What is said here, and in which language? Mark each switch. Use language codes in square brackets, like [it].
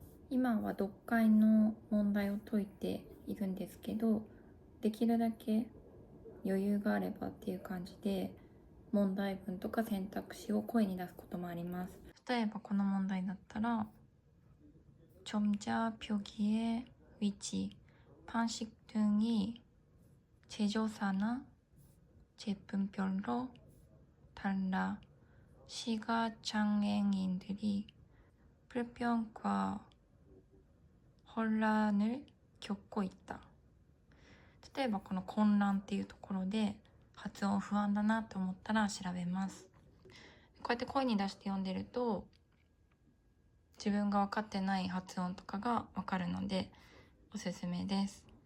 [ja] 今は読解の問題を解いているんですけど、できるだけ余裕があればっていう感じで、問題文とか選択肢を声に出すこともあります。例えばこの問題だったら、 [ko] 점자 표기의 위치, 방식 등이 제조사나 제품별로 달라 시각장애인들이 불편과 혼란을 겪고 있다。 [ja] 例えばこの混乱っていうところで発音不安だなと思ったら調べます。こうやって声に出して読んでると自分が分かってない発音とかが分かるのでおすすめです。